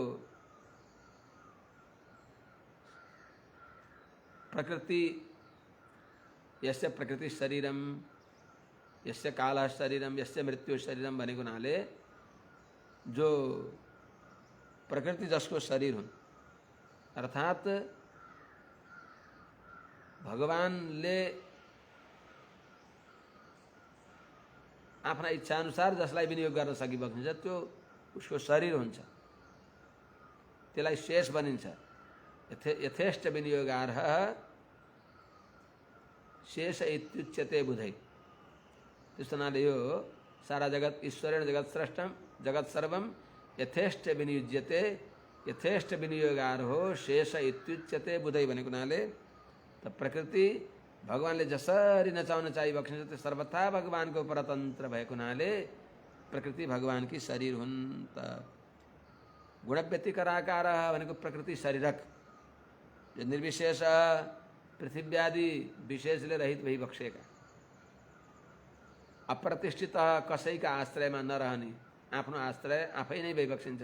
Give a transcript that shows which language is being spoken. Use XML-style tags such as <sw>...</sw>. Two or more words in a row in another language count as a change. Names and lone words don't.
<sa>प्रकृति, यस्य प्रकृति शरीरम, यस्य कालः शरीरम, यस्य मृत्यु शरीरम</sa> <ne>भनेको हुनाले जो प्रकृति जसको शरीर हुन्, अर्थात भगवानले आफ्ना इच्छा अनुसार जसलाई विनियोग गर्न सकिबक्सिन्छ त्यो उसको शरीर हुन्छ, त्यसलाई शेष भनिन्छ।</ne> <sa>यथेष्ट विनियोगार्ह शेष इत्युच्यते बुधै।</sa> <ne>त्यस हुनाले यो सारा जगत</ne> <sa>ईश्वरेण जगत स्रष्टम जगत सर्वम यथेष्ट विनियुज्यते, यथेष्ट विनियोगार्हो शेष इत्युच्यते बुधै</sa> <ne>भनेको हुनाले त प्रकृति भगवानले जसरी नचाउन चाहिबक्सिन्छ त्यो सर्वथा भगवानको परतन्त्र भएको हुनाले प्रकृति भगवानकी शरीर हुन्। त गुणव्यतिकराकारः भनेको प्रकृति शरीरक, जो निर्विशेष पृथ्वी आदि विशेषले रहित भइबक्सेका, अप्रतिष्ठित कसैका आश्रयमा नरहने, आफ्नो आश्रय आफै नै भइबक्सिन्छ।</ne>